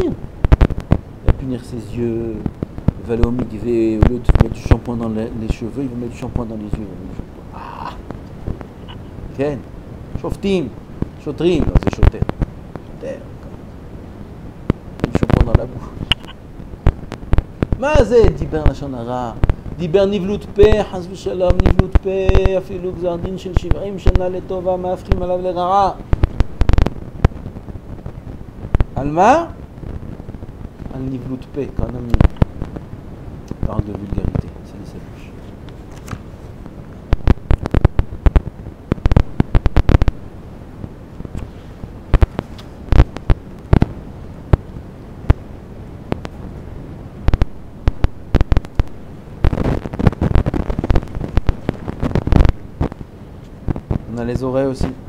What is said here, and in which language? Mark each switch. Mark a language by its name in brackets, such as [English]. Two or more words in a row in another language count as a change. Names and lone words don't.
[French] Il va punir ses yeux. Il va aller au mikvé, au lieu de mettre du shampoing dans les cheveux, il va mettre du shampoing dans les yeux. Ah, [Hebrew] כן, שופטים, שוטרים, [French] c'est choter. Du shampoing dans la bouche. [Hebrew] מה זה דיבר לשון הרע? דיבר נבלות פה, חס ושלום, נבלות פה, אפילו גזר דין של 70 שנה לטובה, מהפכים עליו לרעה. על מה? על נבלות פה, [French] quand un ami parle de vulgarité, c'est sa bouche. On a les oreilles aussi.